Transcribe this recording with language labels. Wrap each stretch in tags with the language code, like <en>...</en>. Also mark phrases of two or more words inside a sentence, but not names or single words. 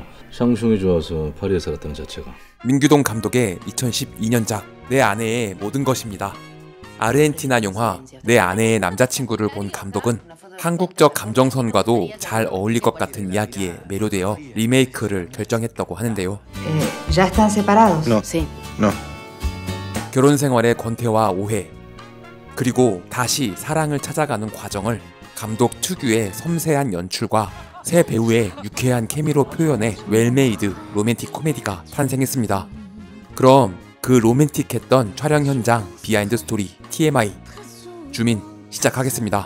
<ko>샹숑이 좋아서 파리에 살았다는 자체가. 민규동 감독의 2012년작 내 아내의 모든 것입니다. 아르헨티나 영화 내 아내의 남자친구를 본 감독은 한국적 감정선과도 잘 어울릴 것 같은 이야기에 매료되어 리메이크를 결정했다고 하는데요.</ko> <es>¿Ya están separados? No. Sí. No.</es> <ko>결혼 생활의 권태와 오해, 그리고 다시 사랑을 찾아가는 과정을 감독 특유의 섬세한 연출과 새 배우의 유쾌한 케미로 표현해 웰메이드 로맨틱 코미디가 탄생했습니다. 그럼 그 로맨틱했던 촬영 현장 비하인드 스토리 TMI 주민 시작하겠습니다.</ko>